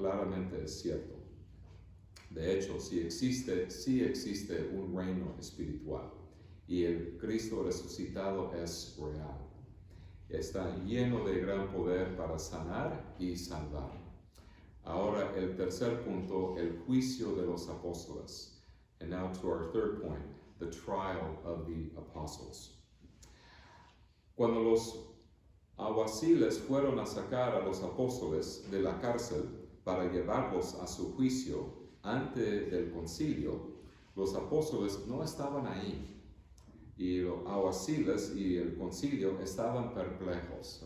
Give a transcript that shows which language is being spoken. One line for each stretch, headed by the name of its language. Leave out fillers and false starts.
Spanish: Claramente es cierto. De hecho, sí existe un reino espiritual y el Cristo resucitado es real. Está lleno de gran poder para sanar y salvar. Ahora el tercer punto, el juicio de los apóstoles.
English: And now to our third point, the trial of the apostles.
Spanish: Cuando los alguaciles fueron a sacar a los apóstoles de la cárcel para llevarlos a su juicio antes del concilio, los apóstoles no estaban ahí. Y los alguaciles y el concilio estaban perplejos.